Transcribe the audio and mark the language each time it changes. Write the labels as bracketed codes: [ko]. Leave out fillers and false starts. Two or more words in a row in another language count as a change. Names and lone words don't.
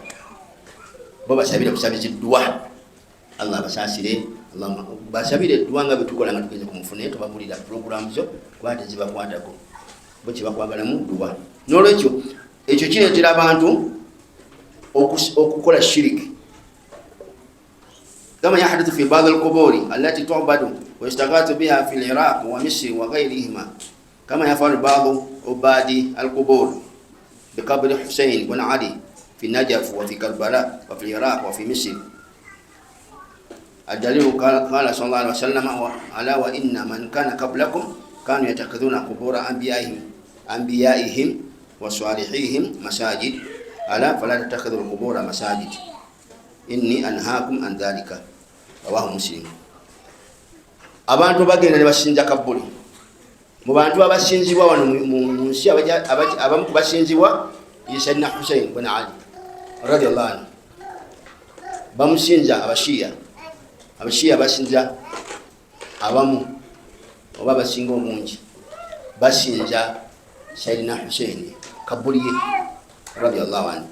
[lg] Bo basabire kusabiziddwa, Allah basaasire, Allah basabire eddwa nga betukola nga tugenze ku mufune, tubabulira programu zo kwate zibakwatako, bo kyebakwagalamu ddwa. N'olwekyo ekyo kireetera abantu okukola shiriki. [ar] كما يحدث في بعض القبور التي تعبد ويستغاث بها في العراق ومصر وغيرهما كما يفعل بعض عباد القبور بقبر حسين بن علي في النجف وفي كربلاء وفي العراق وفي مصر. الدليل قال صلى الله عليه وسلم ألا وإن من كان قبلكم كانوا يتخذون قبور أنبيائهم وصالحيهم مساجد ألا فلا تتخذوا القبور مساجد إني أنهاكم عن ذلك رواه مسلم. [lg] Abantu bagenda ne basinza Kabuli, mu bantu abasinzibwa wano mu nsi abamu kubasinzibwa Sayyidina Husayn ibn Ali [ar] رضي الله عنه, [lg] bamusinza Abashiya basinza abamu oba basinga omungi basinza Sayyidina Husayn Kabuli [ar] رضي الله عنه.